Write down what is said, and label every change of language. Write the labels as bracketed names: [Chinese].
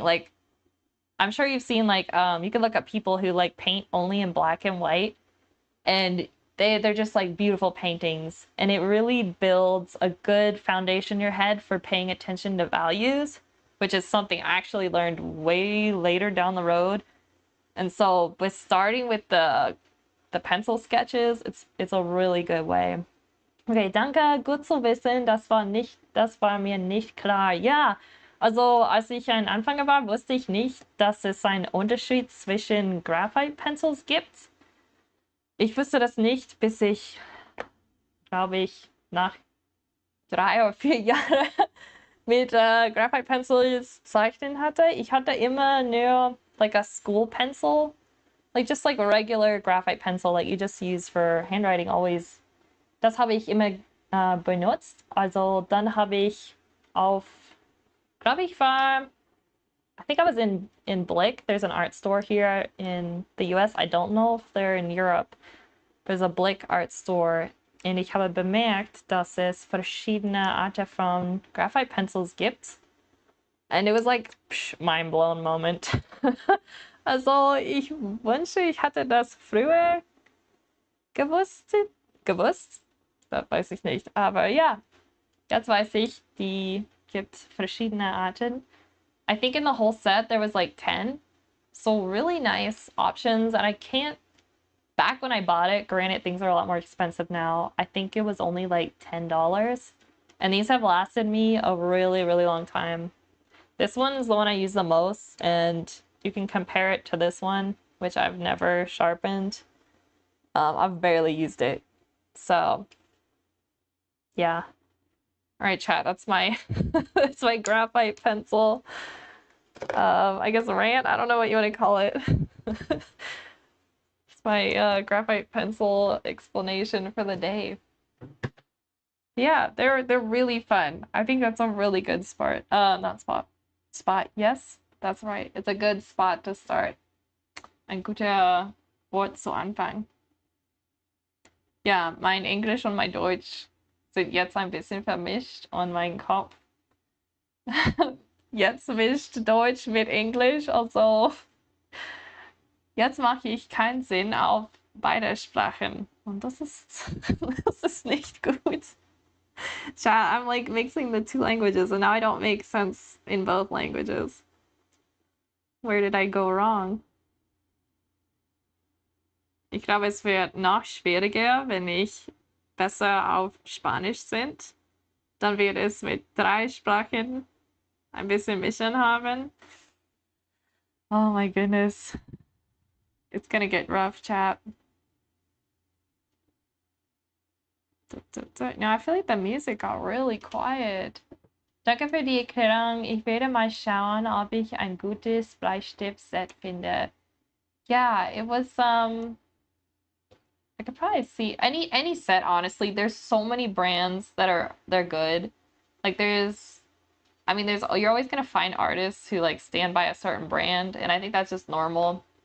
[English] Like I'm sure you've seen like you can look up people who like paint only in black and white, and they're just like beautiful paintings, and it really builds a good foundation in your head for paying attention to values, which is something I actually learned way later down the road. And so with starting with the pencil sketches, it's a really good way. [German] Okay, danke, gut zu wissen. Das war mir nicht klar. Ja, also als ich ein Anfänger war, wusste ich nicht, dass es einen Unterschied zwischen Graphite Pencils gibt. Ich wusste das nicht, bis ich, glaube ich, nach 3 oder 4 Jahren mit Graphite Pencils zeichnen hatte. Ich hatte immer nur [English] like a school pencil, like just like a regular graphite pencil like you just use for handwriting always. [German] Das habe ich immer benutzt. Also dann habe ich auf, glaube ich war, [English] I think I was in Blick. There's an art store here in the US. I don't know if they're in Europe. There's a Blick art store. [German] Und ich habe bemerkt, dass es verschiedene Arten von Graphite Pencils gibt. [English] And it was like, mind blown moment. [German] Also ich wünsche, ich hatte das früher gewusst. Das weiß ich nicht. Aber ja, jetzt weiß ich, die gibt verschiedene Arten. [English] I think in the whole set there was like 10. So really nice options. And I can't, back when I bought it, granted things are a lot more expensive now, I think it was only like $10. And these have lasted me a really, really long time. This one is the one I use the most, and you can compare it to this one, which I've never sharpened. I've barely used it. So yeah. All right, chat, that's my that's my graphite pencil. I guess rant, I don't know what you want to call it. It's my graphite pencil explanation for the day. Yeah, they're really fun. I think that's a really good spot. Not spot. Spot, yes, that's right. It's a good spot to start. [German] Ein guter Wort zu Anfang. Ja, mein Englisch und mein Deutsch sind jetzt ein bisschen vermischt und mein Kopf jetzt mischt Deutsch mit Englisch. Also jetzt mache ich keinen Sinn auf beide Sprachen. Und das ist nicht gut. [English] Chat, I'm like mixing the two languages and now I don't make sense in both languages. Where did I go wrong? [German] Ich glaube, es wird noch schwieriger, wenn ich besser auf Spanisch sind. Dann wird es mit 3 Sprachen ein bisschen mischen haben. [English] Oh my goodness. It's gonna get rough, chat. No, I feel like the music got really quiet. [German] Danke für die Erklärung. Ich werde mal schauen, ob ich ein gutes Bleistift-Set finde. [English] Yeah, it was I could probably see any set, honestly. There's so many brands that they're good. Like there's, I mean, you're always gonna find artists who like stand by a certain brand, and I think that's just normal.